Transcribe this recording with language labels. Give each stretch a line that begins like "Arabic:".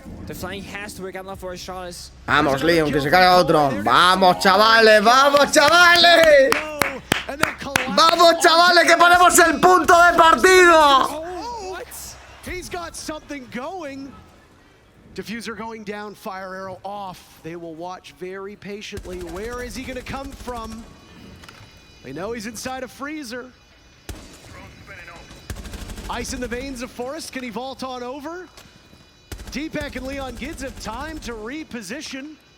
English: The flying has to work out for Astralis.
Spanish: Vamos, Leon, que se carga otro. Vamos, chavales, vamos, chavales. Vamos, chavales, que ponemos el punto de partido.
English: He's got something going. Diffuser going down, fire arrow off. They will watch very patiently. Where is he going to come from? They know he's inside a freezer. Ice in the veins of Forest. Can he vault on over? Deepak and Leon Gids have time to reposition.